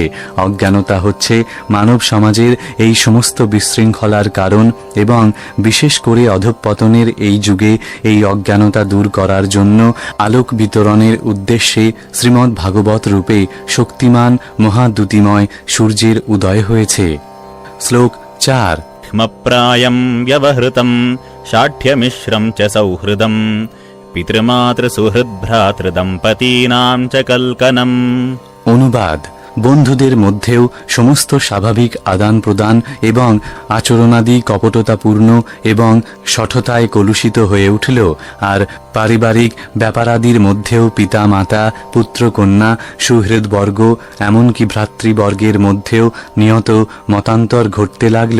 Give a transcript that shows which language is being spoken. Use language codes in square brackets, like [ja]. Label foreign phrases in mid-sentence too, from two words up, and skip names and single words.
[bn] অজ্ঞানতা হচ্ছে মানব সমাজ সমাজের এই সমস্ত বিশৃঙ্খলার কারণ এবং বিশেষ করে অধঃপতনের এই যুগে এই অজ্ঞানতা দূর করার জন্য আলোক বিতরণের উদ্দেশ্যে শ্রীমদ্ ভাগবত রূপে শক্তিমান মহাদ্যুতিময় সূর্যের উদয় হয়েছে। শ্লোক 4। [sa] ह्मप्रायम् व्यवहृतम् शाठ्यमिश्रम् च सौहृदम् पितृमातृसुहृद्भ्रातृदम्पतीनाम् च कल्कनम्। [bn] অনুবাদ: বন্ধুদের মধ্যেও সমস্ত স্বাভাবিক আদান প্রদান এবং আচরণাদি কপটতাপূর্ণ এবং শঠতায় কলুষিত হয়ে উঠল, আর পারিবারিক ব্যাপারাদির মধ্যেও পিতা মাতা পুত্র কন্যা সুহৃদবর্গ এমনকি ভ্রাতৃবর্গের মধ্যেও নিয়ত মতান্তর ঘটতে লাগল।